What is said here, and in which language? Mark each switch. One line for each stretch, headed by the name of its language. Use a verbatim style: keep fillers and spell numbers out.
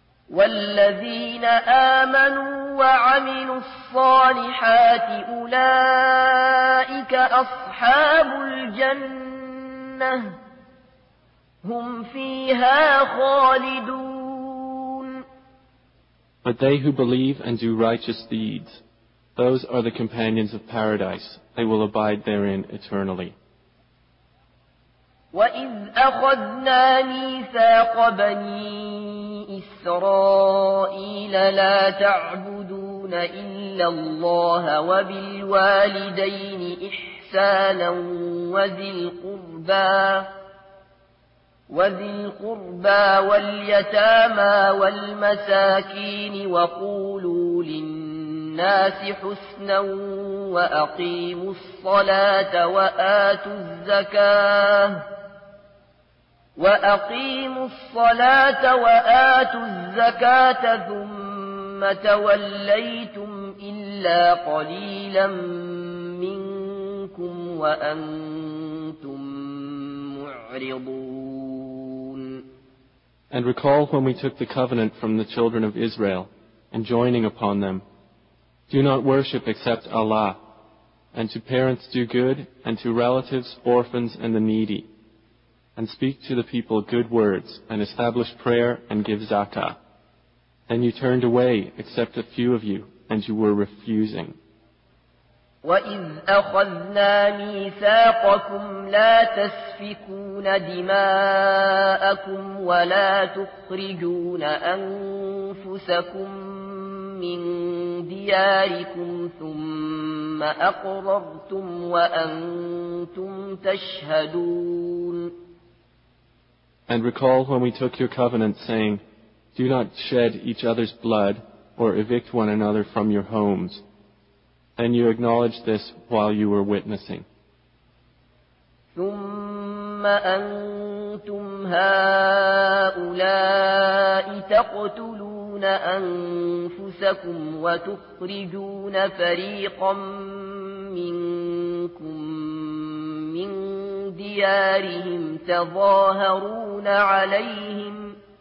Arabic: وَالَّذِينَ آمَنُوا وَعَمِلُوا الصَّالِحَاتِ أُولَئِكَ أَصْحَابُ الْجَنَّةِ هُمْ فِيهَا خَالِدُونَ.
English: But they who believe and do righteous deeds, those are the companions of paradise. They will abide therein eternally.
Arabic: وَإِذْ أَخَذْنَا مِيثَاقَ بَنِي إِسْرَائِيلَ لَا تَعْبُدُونَ إِلَّا اللَّهَ وَبِالْوَالِدَيْنِ إِحْسَانًا وَذِي الْقُرْبَى وَذِي الْقُرْبَى وَالْيَتَامَى وَالْمَسَاكِينِ وَقُولُوا لِلنَّاسِ الناس حسنا وأقيموا الصلاة وآتوا الزكاة وأقيموا الصلاة وآتوا الزكاة ثم توليتم إلا قليلا منكم وأنتم معرضون.
English: And recall when we took the covenant from the children of Israel and joining upon them. Do not worship except Allah, and to parents do good, and to relatives, orphans, and the needy, and speak to the people good words, and establish prayer, and give zakah. Then you turned away, except a few of you, and you were refusing.
Arabic: وَإِذْ أَخَذْنَا مِيثَاقَكُمْ لَا تَسْفِكُونَ دِمَاءَكُمْ وَلَا تُخْرِجُونَ أَنفُسَكُمْ مِنْ دِيَارِكُمْ ثُمَّ أَقْرَرْتُمْ وَأَنْتُمْ تَشْهَدُونَ
English: And recall when we took your covenant, saying, Do not shed each other's blood or evict one another from your homes. And you acknowledged this while you were witnessing.
Arabic: ثم أنتم هؤلاء تقتلون أنفسكم وتخرجون فريقا منكم من ديارهم تظاهرون عليهم